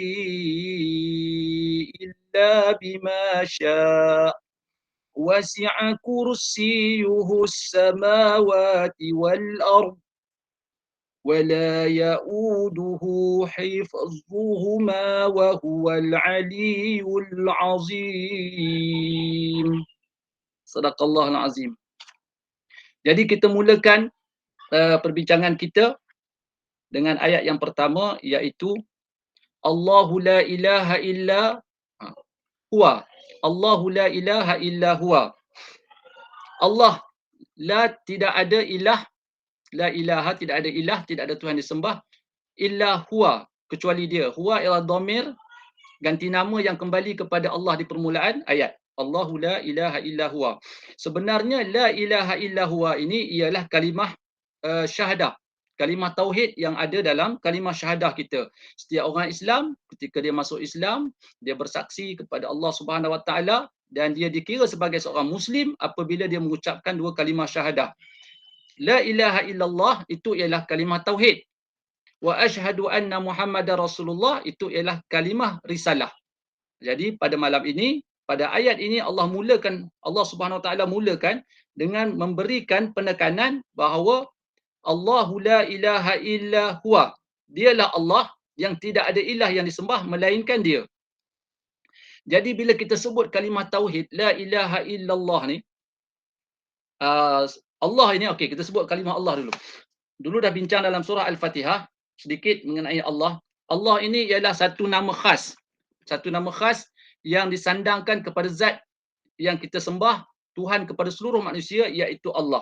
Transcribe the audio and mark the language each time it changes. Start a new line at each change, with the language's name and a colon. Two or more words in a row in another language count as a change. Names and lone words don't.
Arabic: إلا بما شاء وسع كرسيه السماوات والأرض ولا يؤوده حفظهما وهو العلي العظيم. صدق الله العظيم.
Malay: Jadi kita mulakan perbincangan kita dengan ayat yang pertama, iaitu
Arabic: الله لا إله إلا هو. الله لا إله إلا هو.
Malay: Allah tidak ada ilah,
Arabic: لا إله
Malay: tidak ada ilah, tidak ada Tuhan disembah,
Arabic: إلا هو,
Malay: kecuali dia. Huwa ialah dhamir ganti nama yang kembali kepada Allah di permulaan ayat.
Arabic: الله لا إله إلا هو.
Malay: Sebenarnya
Arabic: لا إله إلا هو
Malay: ini ialah kalimah syahadah, kalimah tauhid yang ada dalam kalimah syahadah kita. Setiap orang Islam ketika dia masuk Islam, dia bersaksi kepada
Arabic: الله سبحانه وتعالى
Malay: dan dia dikira sebagai seorang muslim apabila dia mengucapkan 2 kalimah syahadah.
Arabic: لا إله إلا الله
Malay: itu ialah kalimah tauhid.
Arabic: وأشهد أن محمدا رسول الله
Malay: itu ialah kalimah risalah. Jadi pada malam ini, pada ayat ini
Arabic: الله سبحانه وتعالى
Malay: mulakan dengan memberikan penekanan bahawa
Arabic: الله لا إله إلا هو.
Malay: Dialah Allah yang tidak ada ilah yang disembah melainkan dia. Jadi bila kita sebut kalimah tauhid
Arabic: لا إله إلا الله
Malay: ni, Allah ini, okey, kita sebut kalimah Allah dulu. Dulu dah bincang dalam surah Al-Fatihah sedikit mengenai Allah. Allah ini ialah satu nama khas. Satu nama khas yang disandangkan kepada zat yang kita sembah, Tuhan kepada seluruh manusia, iaitu Allah.